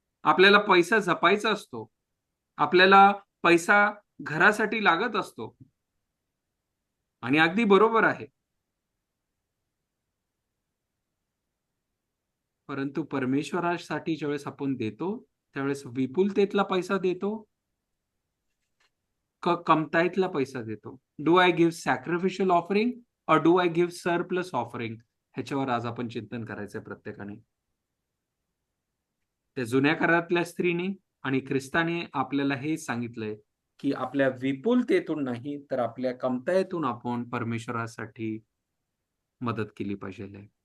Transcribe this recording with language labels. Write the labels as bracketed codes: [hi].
[mr] आपल्याला पैसा जपायचा असतो, आपल्याला पैसा घरासाठी लागत असतो, आणि अगदी बरोबर आहे, परंतु परमेश्वरासाठी ज्यावेळेस आपण देतो त्यावेळेस विपुलतेतला पैसा देतो का कमताईतला पैसा देतो? [en] Do I give sacrificial offering और do I give surplus offering? [mr] ह्याच्यावर आज आपण चिंतन करायचंय प्रत्येकाने. त्या जुन्या करारातल्या स्त्रीने आणि ख्रिस्ताने आपल्याला हे सांगितलंय की आपल्या विपुलतेतून नाही तर आपल्या कमताईतून आपण परमेश्वरासाठी मदत केली पाहिजे.